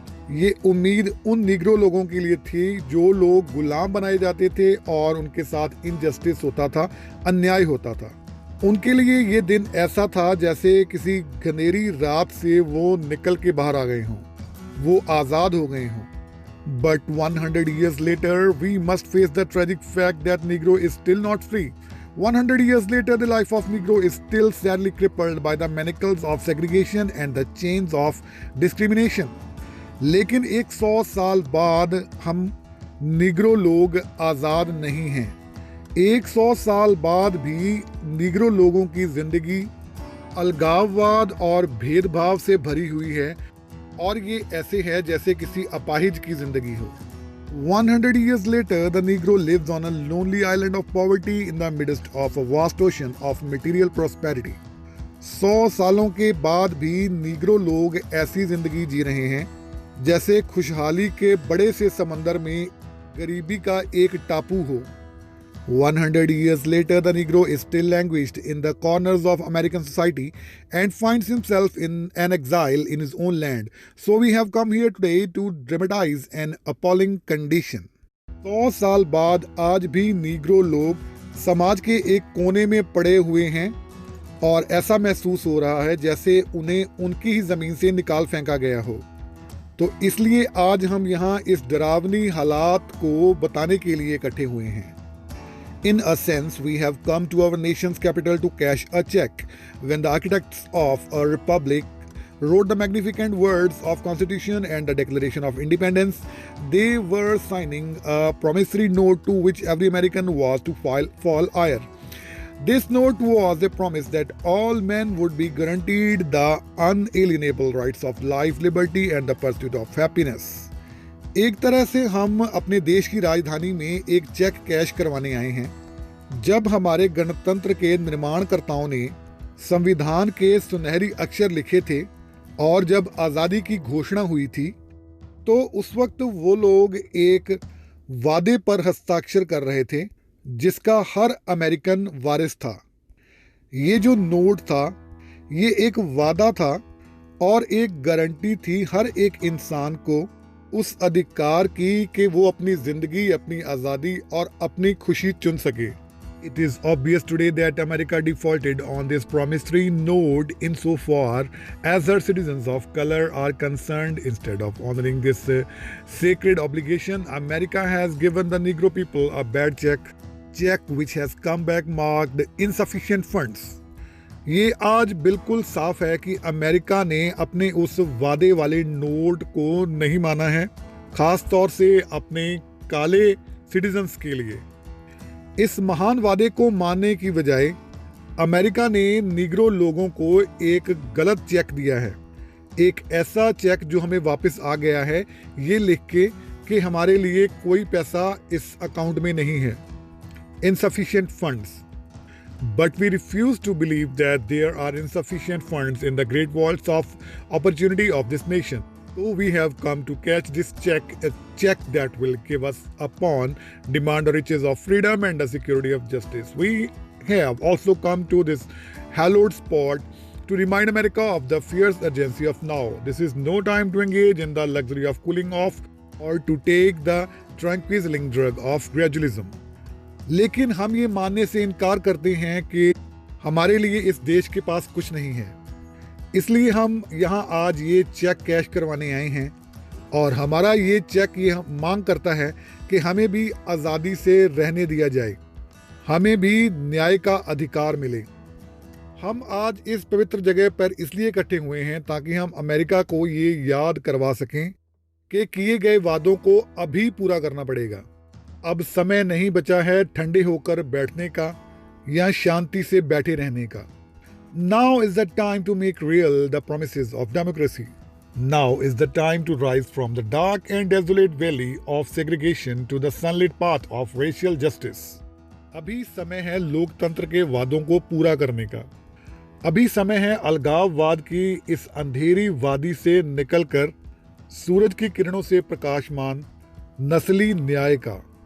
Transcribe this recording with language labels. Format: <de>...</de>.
<hi>ये उम्मीद उन निग्रो लोगों के लिए थी जो लोग गुलाम बनाए जाते थे और उनके साथ इनजस्टिस होता था, अन्याय होता था। उनके लिए ये दिन ऐसा था जैसे किसी घनेरी रात से वो निकल के बाहर आ गए हों, वो आज़ाद हो गए हों।</hi> <en>But 100 years later, we must face the tragic fact that Negro is still not free. 100 years later, the life of Negro is still sadly crippled by the manacles of segregation and the chains of discrimination.</en> <hi>लेकिन 100 साल बाद हम Negro लोग आज़ाद नहीं हैं। 100 साल बाद भी निग्रो लोगों की ज़िंदगी अलगाववाद और भेदभाव से भरी हुई है और ये ऐसे है जैसे किसी अपाहिज की ज़िंदगी हो।</hi> <en>100 years later, the Negro lives on a lonely island of poverty in the midst of a vast ocean of material prosperity.</en> <hi>100 सालों के बाद भी निग्रो लोग ऐसी जिंदगी जी रहे हैं जैसे खुशहाली के बड़े से समंदर में गरीबी का एक टापू हो।</hi> <en>100 years later, the Negro is still languished in the corners of American society and finds himself in an exile in his own land. So we have come here today to dramatize an appalling condition.</en> <hi>100 साल बाद आज भी Negro लोग समाज के एक कोने में पड़े हुए हैं और ऐसा महसूस हो रहा है जैसे उन्हें उनकी ही ज़मीन से निकाल फेंका गया हो। तो इसलिए आज हम यहाँ इस डरावनी हालात को बताने के लिए इकट्ठे हुए हैं।</hi> <en>In a sense, we have come to our nation's capital to cash a check. When the architects of a republic wrote the magnificent words of Constitution and the Declaration of Independence, they were signing a promissory note to which every American was to fall heir. This note was a promise that all men would be guaranteed the unalienable rights of life, liberty, and the pursuit of happiness.</en> <hi>एक तरह से हम अपने देश की राजधानी में एक चेक कैश करवाने आए हैं। जब हमारे गणतंत्र के निर्माणकर्ताओं ने संविधान के सुनहरी अक्षर लिखे थे और जब आज़ादी की घोषणा हुई थी, तो उस वक्त वो लोग एक वादे पर हस्ताक्षर कर रहे थे जिसका हर अमेरिकन वारिस था। ये जो नोट था, ये एक वादा था और एक गारंटी थी हर एक इंसान को उस अधिकार की कि वो अपनी ज़िंदगी, अपनी आज़ादी और अपनी खुशी चुन सके।</hi> <en>It is obvious today that America defaulted on this promissory note insofar as her citizens of color are concerned. Instead of honoring this sacred obligation, America has given the Negro people a bad check which has come back marked insufficient funds.</en> <hi>ये आज बिल्कुल साफ है कि America ने अपने उस वादे वाले नोट को नहीं माना है, खास तौर से अपने काले सिटीजन्स के लिए। इस महान वादे को मानने की बजाय अमेरिका ने निग्रो लोगों को एक गलत चेक दिया है, एक ऐसा चेक जो हमें वापस आ गया है ये लिख के कि हमारे लिए कोई पैसा इस अकाउंट में नहीं है,</hi> <en>insufficient funds. But we refuse to believe that there are insufficient funds in the great vaults of opportunity of this nation. So we have come to catch this check, a check that will give us upon demand the riches of freedom and the security of justice. We have also come to this hallowed spot to remind America of the fierce urgency of now. This is no time to engage in the luxury of cooling off or to take the tranquilizing drug of gradualism.</en> <hi>लेकिन हम ये मानने से इनकार करते हैं कि हमारे लिए इस देश के पास कुछ नहीं है, इसलिए हम यहाँ आज ये चेक कैश करवाने आए हैं और हमारा ये चेक ये मांग करता है कि हमें भी आज़ादी से रहने दिया जाए, हमें भी न्याय का अधिकार मिले। हम आज इस पवित्र जगह पर इसलिए इकट्ठे हुए हैं ताकि हम अमेरिका को ये याद करवा सकें कि किए गए वादों को अभी पूरा करना पड़ेगा। अब समय नहीं बचा है ठंडे होकर बैठने का या शांति से बैठे रहने का।</hi> <en>Now is the time to make real the promises of democracy. Now is the time to rise from the dark and desolate valley of segregation to the sunlit path of racial justice.</en> <hi>अभी समय है लोकतंत्र के वादों को पूरा करने का। अभी समय है अलगाववाद की इस अंधेरी वादी से निकलकर सूरज की किरणों से प्रकाशमान नस्ली न्याय का।</hi>